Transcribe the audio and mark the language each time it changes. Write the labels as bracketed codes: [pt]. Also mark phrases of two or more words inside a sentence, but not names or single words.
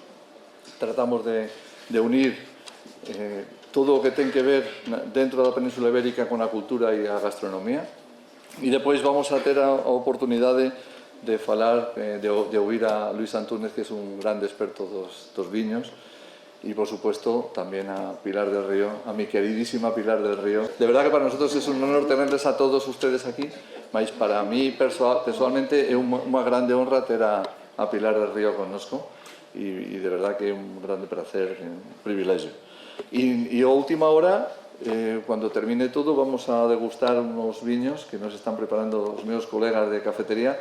[gl] Tratamos de unir todo o que ten que ver dentro da Península Ibérica con a cultura e a gastronomía, e depois vamos a ter a oportunidade de falar, de ouvir a Luis Antúnez, que é un grande experto dos viños, e [es] por supuesto [gl] tamén a Pilar del Río, [es] a mi queridísima [gl] Pilar del Río. [es] De verdad que para nosotros es un honor tenerles a todos ustedes aquí, [gl] mas para mí personalmente é unha grande honra ter a Pilar del Río connosco, e [es] de verdad que [gl] é un grande placer, un privilegio. E a última hora, [es] cuando termine todo, vamos a degustar unos [gl] viños que nos están preparando os meus colegas de cafetería.